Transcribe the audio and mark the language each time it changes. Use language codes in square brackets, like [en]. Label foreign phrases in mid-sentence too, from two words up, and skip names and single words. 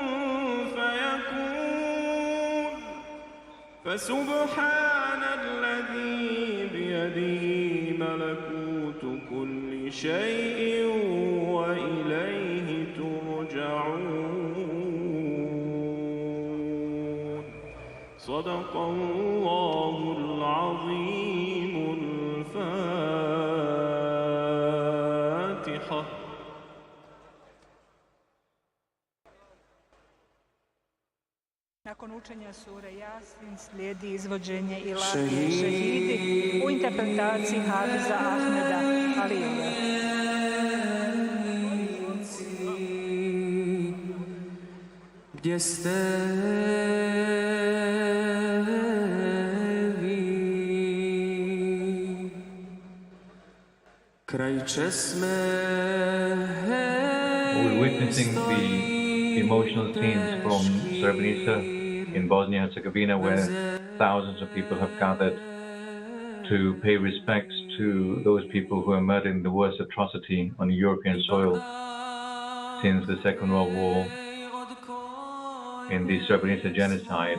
[ar] فيكون فسبحان الذي بيده ملكوت كل شيء وإليه ترجعون صدق الله العظيم الفاتحة. [bs] Nakon učenja sure Jasin slijedi izvođenje ilahije Šehidi u interpretaciji Hafiza Ahmeda Alija. Gdje ste vi? Kraj česme. [en] We're witnessing the emotional scenes from Srebrenica in Bosnia and Herzegovina, where thousands of people have gathered to pay respects to those people who were murdered in the worst atrocity on European soil since the Second World War in the Srebrenica genocide.